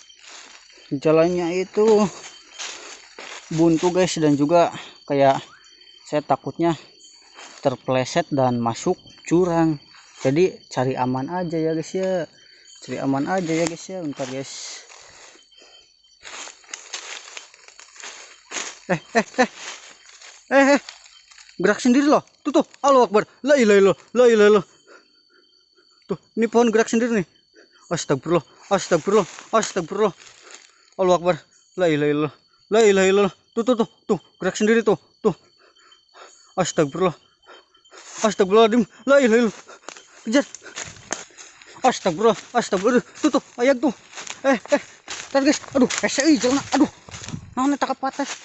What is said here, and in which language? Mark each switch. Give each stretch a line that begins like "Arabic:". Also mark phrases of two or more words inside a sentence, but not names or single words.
Indonesian: Jalannya itu buntu guys, dan juga kayak saya takutnya terpleset dan masuk jurang. Jadi cari aman aja ya guys ya, bentar guys. Gerak sendiri loh, tuh
Arabic: الله أكبر، لا إله إلا الله.
Indonesian: Tuh ini pohon gerak sendiri nih, astagfirullah,
Arabic: الله أكبر، لا إله إلا الله.
Indonesian: Tuh gerak sendiri tuh,
Arabic: أستغفر الله العظيم، لا إله إلا الله.
Indonesian: Kejar, astagfirullah, tuh ayak tuh, tar guys, aduh, jangan, aduh, mana takap patah.